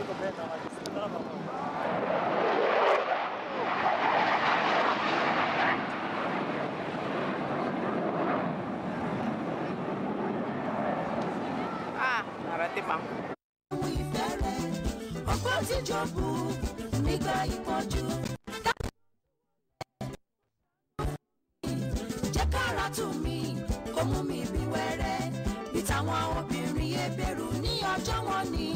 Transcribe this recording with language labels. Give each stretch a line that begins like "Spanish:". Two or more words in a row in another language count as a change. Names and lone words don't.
Portuguese: bem, não, mas você tá na mão. Ah, arate bang.
Yoruba: Ọgbọ́n tí jọ̀bù nígbà ìpọ́njú. Jẹ́ kára tù mí, kó mú mi bí wẹ́rẹ́. Bí táwọn obìnrin ebèrú ní ọjọ́ wọn ni.